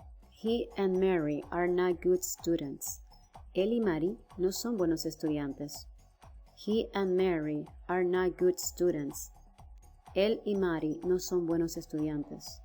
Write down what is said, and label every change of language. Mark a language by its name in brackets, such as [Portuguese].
[English] He and Mary are not good students. [Spanish] Él y Mary no son buenos estudiantes. [English] He and Mary are not good students. [Spanish] Él y Mary no son buenos estudiantes.